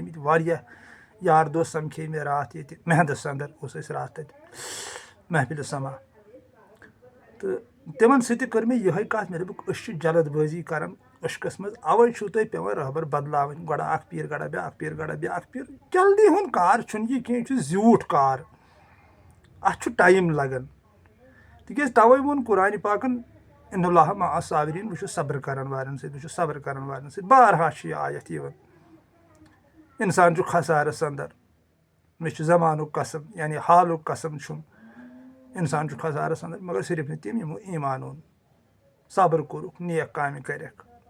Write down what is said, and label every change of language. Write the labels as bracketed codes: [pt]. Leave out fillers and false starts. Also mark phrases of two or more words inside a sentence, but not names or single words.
[ks] آمٕتۍ واریاہ یار دوس سمکھے مےٚ راتھ ییٚتہِ مہندس انٛدر اوس أسۍ راتھ تَتہِ محفِلہِ سما تہٕ تِمن سۭتۍ تہِ کٔر مےٚ یِہے کتھ مےٚ دوٚپُکھ أسۍ چھِ جلد بٲزی کران عشقس منٛز اَوے چھُو تۄہہِ پیٚوان رہبر بدلاوٕنۍ گۄڈٕ اکھ پیٖر گڑا بیٛاکھ پیٖر گڑا بیٛاکھ پیٖر جلدی ہُنٛد کار چھُنہٕ یہِ کینٛہہ یہِ چھُ زیوٗٹھ کار اتھ چھُ ٹایم لگان تِکیٛازِ توے ووٚن قرآنِ پاکن [ar] اِنَ اللّٰهَ مع الصابریٖن [ks] بہٕ چھُس صبر کرن والٮ۪ن سۭتۍ بہٕ چھُس صبر کرن والٮ۪ن سۭتۍ بارہا چھِ یہِ آیت یِوان اِنسان چھُ خسارس انٛدر مےٚ چھُ زمانُک قسم یعنی حالُک قسم چھُم اِنسان چھُ خسارس انٛدر مگر صرف نہٕ تِم یِمو ایٖمان اوٚن صبر کوٚرُکھ نیک کامہِ کَرٮ۪کھ